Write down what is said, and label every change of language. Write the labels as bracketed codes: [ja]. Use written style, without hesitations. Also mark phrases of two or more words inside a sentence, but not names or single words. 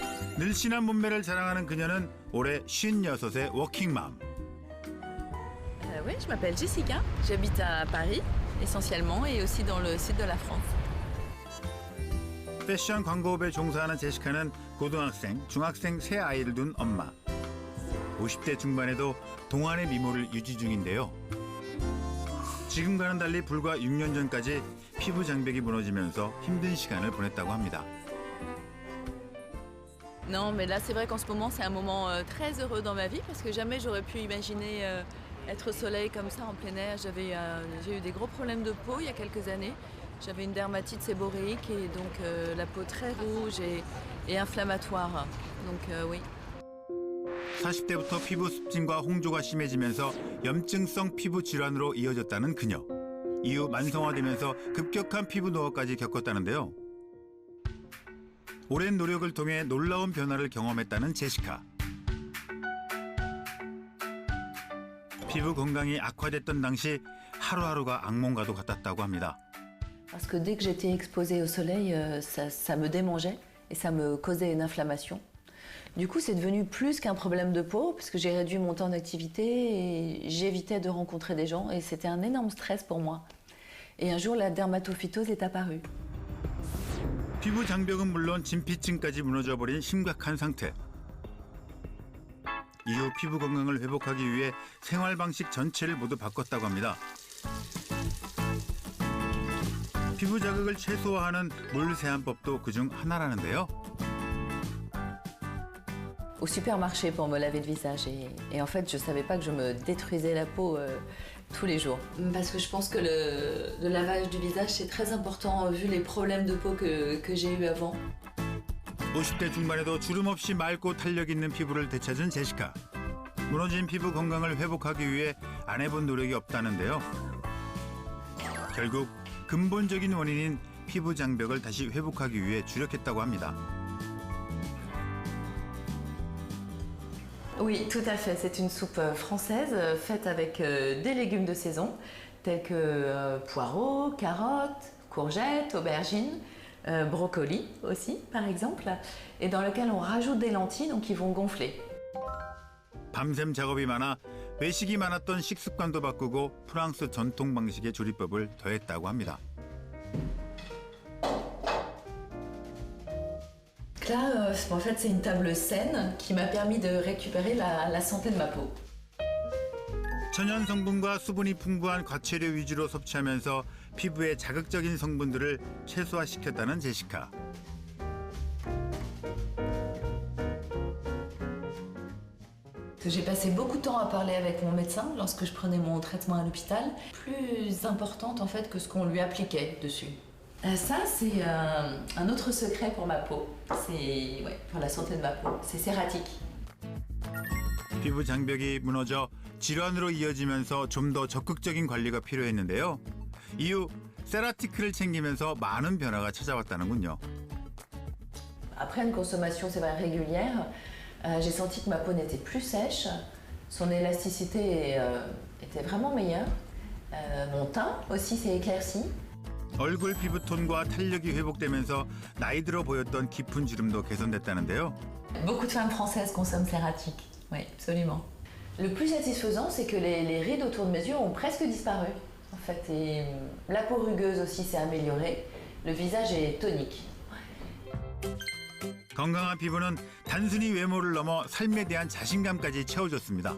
[ko] 늘씬한 몸매를 자랑하는 그녀는 올해 56의 워킹맘. [fr] Oui, je m'appelle Jessica. J'habite à Paris, essentiellement, et aussi dans le sud de la France. [ko] 패션 광고업에 종사하는 제시카는 고등학생, 중학생 세 아이를 둔 엄마. 50대 중반에도 동안의 미모를 유지 중인데요. 지금과는 달리 불과 6년 전까지 피부 장벽이 무너지면서 힘든 시간을 보냈다고 합니다. [fr] Non, mais là, c'est vrai qu'en ce moment, c'est un moment très heureux dans ma vie parce que jamais j'aurais pu imaginer être au soleil comme ça en plein air. J'ai eu des gros problèmes de peau il y a quelques années. J'avais une dermatite séborréique et donc la peau très rouge et inflammatoire. Donc oui. [ko] 40대부터 피부 습진과 홍조가 심해지면서 염증성 피부 질환으로 이어졌다는 그녀. 이후 만성화되면서 급격한 피부 노화까지 겪었다는데요. 오랜 노력을 통해 놀라운 변화를 경험했다는 제시카. 피부 건강이 악화됐던 당시 하루하루가 악몽과도 같았다고 합니다. [fr] Parce que dès que j'étais exposée au soleil, ça me démangeait et ça me causait une inflammation. Du coup, c'est devenu plus qu'un problème de peau parce que j'ai réduit mon temps d'activité et j'évitais de rencontrer des gens et c'était un énorme stress pour moi. Et un jour, la dermatophytose est apparue. [ko] 피부 장벽은 물론 진피층까지 무너져버린 심각한 상태. 이후 피부 건강을 회복하기 위해 생활 방식 전체를 모두 바꿨다고 합니다. 피부 자극을 최소화하는 물 세안법도 그중 하나라는데요. [fr] Au supermarché pour me laver le visage et en fait, je savais pas que je me détruisais la peau tous les jours. Parce que je pense que le lavage du visage, c'est très important vu les problèmes de peau que j'ai eu avant. [ko] 50대 중반에도 주름 없이 맑고 탄력 있는 피부를 되찾은 제시카. 무너진 피부 건강을 회복하기 위해 안 해본 노력이 없다는데요. 결국 근본적인 원인인 피부 장벽을 다시 회복하기 위해 주력했다고 합니다. [fr] Oui, tout à fait. C'est une soupe française faite avec des légumes de saison, tels que poireaux, carottes, courgettes, aubergines, brocolis aussi, par exemple, et dans lequel on rajoute des lentilles, donc qui vont gonfler. [ko] 밤샘 작업이 많아 외식이 많았던 식습관도 바꾸고 프랑스 전통 방식의 조리법을 더했다고 합니다. [fr] Là, en fait, c'est une table saine qui m'a permis de récupérer la santé de ma peau. [ko] 천연 성분과 수분이 풍부한 과채료 위주로 섭취하면서 피부의 자극적인 성분들을 최소화시켰다는 제시카. [fr] J'ai passé beaucoup de temps à parler avec mon médecin lorsque je prenais mon traitement à l'hôpital, plus importante en fait que ce qu'on lui appliquait dessus. Ça, c'est un autre secret pour ma peau. C'est pour la santé de ma peau. C'est cératique. [ko] 피부 장벽이 무너져 질환으로 이어지면서 좀 더 적극적인 관리가 필요했는데요. 이후 세라티크를 챙기면서 많은 변화가 찾아왔다는군요. [fr] Après une consommation, c'est vrai, régulière, j'ai senti que ma peau n'était plus sèche. Son élasticité était vraiment meilleure. Mon teint aussi s'est éclairci. [ko] 얼굴 피부톤과 탄력이 회복되면서 나이 들어 보였던 깊은 주름도 개선됐다는데요. [fr] Beaucoup de femmes françaises consomment cératique. Oui, absolument. Le plus satisfaisant, c'est que les rides autour de mes yeux ont presque disparu. En fait, et la peau rugueuse aussi s'est améliorée. Le visage est tonique. [ko] 건강한 피부는 단순히 외모를 넘어 삶에 대한 자신감까지 채워줬습니다.